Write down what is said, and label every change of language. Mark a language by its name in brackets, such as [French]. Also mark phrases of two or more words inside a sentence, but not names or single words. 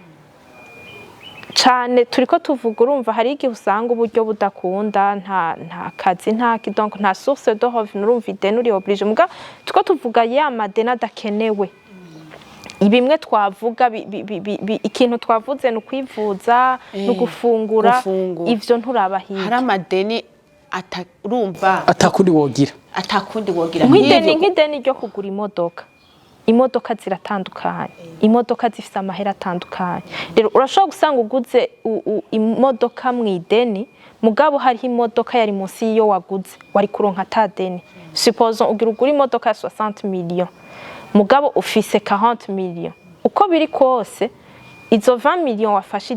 [Rundi] cyane turiko tuvuga urumva hari igihe usanga uburyo budakunda nta kazi donc nta [French] source de revenu [Rundi] urumva ideni uri oblige muga tuko tuvuga ya madeni adakenewe ibimwe twavuga ikintu twavuze no kwivuza no gufungura ivyo nturabahiye hari amadeni urumva atakundi wogira nk'ideni ryo kugura imodoka ziratandukanye imodoka zifite amahera atandukanye rero urashobora gusanga uguze imodoka mu ideni mugabo hariho imodoka yari munsi y'iyo waguze wari kuronka atadeni suppose ugura imodoka ya 60 millions mugabo ufise 40 millions uko biri kose izo 20 millions wafashe